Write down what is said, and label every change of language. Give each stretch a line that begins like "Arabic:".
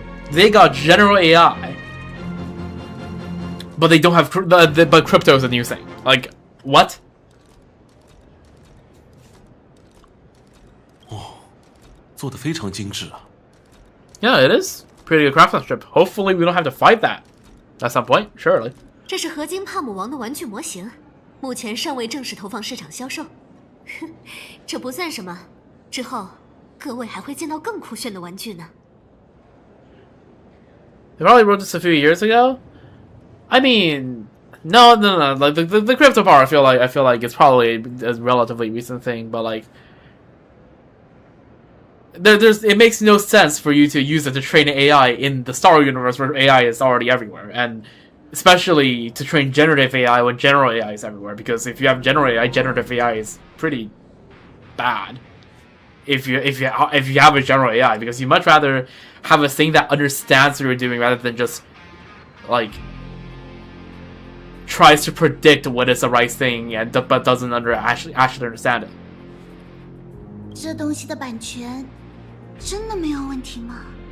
English: They got general AI, but they don't have but crypto is a new thing. Like what?
Chinese: 做得非常精致啊。
English: Yeah, it is pretty good craftsmanship. Hopefully, we don't have to fight that at some point. Surely.
Chinese: 这是合金帕姆王的玩具模型，目前尚未正式投放市场销售。这不算什么，之后各位还会见到更酷炫的玩具呢。
English: They probably wrote this a few years ago. I mean, no. Like the crypto part, I feel like it's probably a relatively recent thing, but like. It makes no sense for you to use it to train AI in the Star Wars universe where AI is already everywhere, and especially to train generative AI when general AI is everywhere. Because if you have general AI, generative AI is pretty bad. If you have a general AI, because you much rather have a thing that understands what you're doing rather than just like tries to predict what is the right thing and but doesn't actually understand it.
Chinese: 这东西的版权真的没有问题吗？